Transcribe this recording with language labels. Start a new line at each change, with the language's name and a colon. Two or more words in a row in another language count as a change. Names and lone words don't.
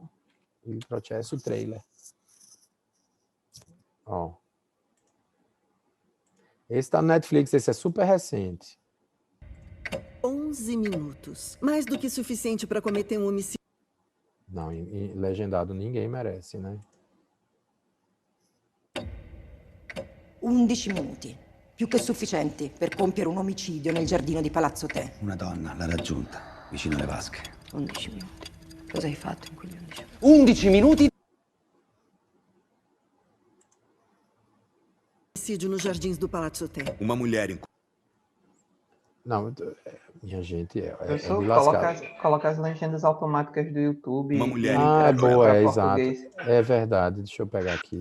Portuguese: Il Processo trailer. Ó. Esse tá no Netflix, esse é super recente. 11 minutos. Mais do que suficiente para cometer um homicídio. Não, em legendado ninguém merece, né?
Italian: 11 minuti. Più che sufficienti per compiere un omicidio nel giardino di Palazzo Te. Una donna l'ha raggiunta, vicino alle vasche. 11 minuti. Cosa hai fatto in quegli 11 minuti? 11 minuti?
Portuguese: Homicídio nos jardins do Palazzo Te. Uma mulher em... Não, minha gente, Eu de só lascar. coloca as legendas automáticas do YouTube. Uma mulher Ah, boa, é exato. português. É verdade, deixa eu pegar aqui.